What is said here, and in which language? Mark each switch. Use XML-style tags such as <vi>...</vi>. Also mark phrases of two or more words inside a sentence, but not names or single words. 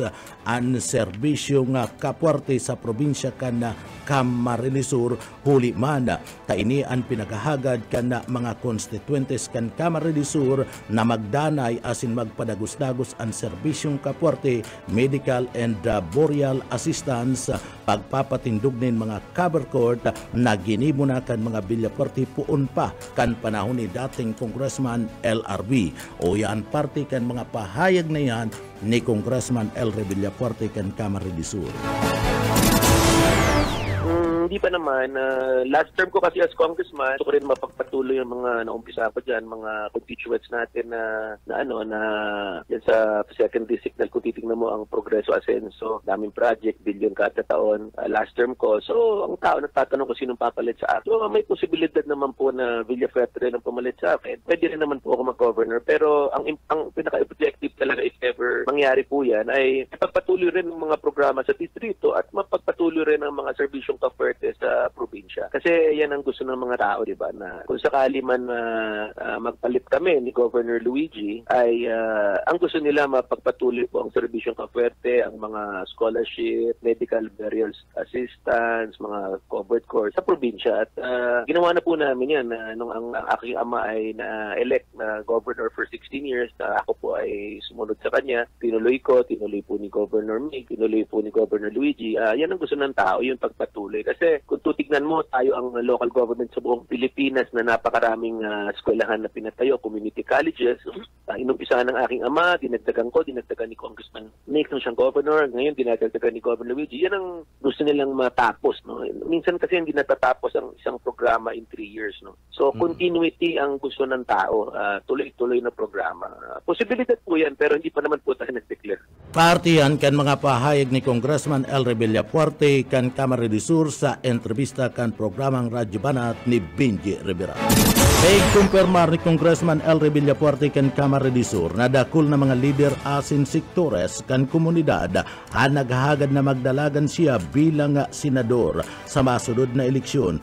<bik>ang serbisyo nga kapuerte sa probinsya kan Kamara de Sur huli man kaini ang pinagahagad kan mga constituentes kan Kamara de Sur na magdanay asin magpadagos-dagos ang serbisyong kapuerte,</bik> <en>medical and boreal assistance</en> <bik>pagpapatindog nin mga</bik> <en>cover court</en> <bik>na ginimo na kan mga Villafuerte puon pa kan panahon ni dating Congressman LRB. O yan parte kan mga pahayag na yan ni Congressman Elry Villafuerte kan Kamara de Sur.</bik> <tl>Hindi pa naman.</tl> <en>Last term</en> <tl>ko kasi</tl> <en>as congressman,</en> <tl>gusto ko rin mapagpatuloy yung mga naumpisa ko dyan, mga constituents natin na yan sa 2nd District na kung titignan mo ang Progreso Asenso, daming project, billion kada taon,</tl> <en>last term</en> <tl>ko. So, ang tao nagtatanong ko sinong papalit sa akin. So, may posibilidad naman po na Villafuerte rin ang pumalit sa akin. Pwede rin naman po ako mag-governor. Pero ang pinaka-objective talaga</tl> <en>if ever</en> <tl>mangyari po yan ay mapagpatuloy rin ang mga programa sa distrito at mapagpatuloy rin ang mga serbisyong kapuerte sa probinsya. Kasi yan ang gusto ng mga tao, di ba? Na kung sakali man magpalit kami ni Governor Luigi, ay ang gusto nila mapagpatuloy po ang serbisyong kapuerte, ang mga scholarship,</tl> <en>medical burial assistance,</en> <tl>mga</tl> <en>covered course</en> <tl>sa probinsya. At ginawa na po namin yan nung ang aking ama ay na-elect na governor</tl> <en>for 16 years,</en> <tl>ako po ay sumunod sa kanya. Tinuloy ko, tinuloy po ni Governor Mig, tinuloy po ni Governor Luigi. Yan ang gusto ng tao, yung pagpatuloy. Kasi kung tutignan titignan mo, tayo ang</tl> <en>local government</en> <tl>sa buong Pilipinas na napakaraming eskwelahan na pinatayo,</tl> <en>community colleges.</en> <tl>Inumpisa ng aking ama, dinagdagan ni Congressman Nick nung siyang governor. Ngayon, dinagdagan ni Governor Luigi. Yan ang gusto nilang matapos. No? Minsan kasi hindi natatapos ang isang programa</tl> <en>in 3 years.</en> <tl>No? So, continuity ang gusto ng tao. Tuloy-tuloy na programa. Posibilidad po yan, pero hindi pa naman po tayo nag-declare.</tl> <bik>Partiyan kan mga pahayag ni Congressman Elry Villafuerte kan Kamara de Sur sa entrevista kan programang Radyo Banat ni Benji Rivera. Kumpirmar ni Congressman Elry Villafuerte kan Kamara de Sur na dakul na mga lider asin sektores kan komunidad ang naghahagad na magdalagan siya bilang senador sa masunod na eleksyon.</bik>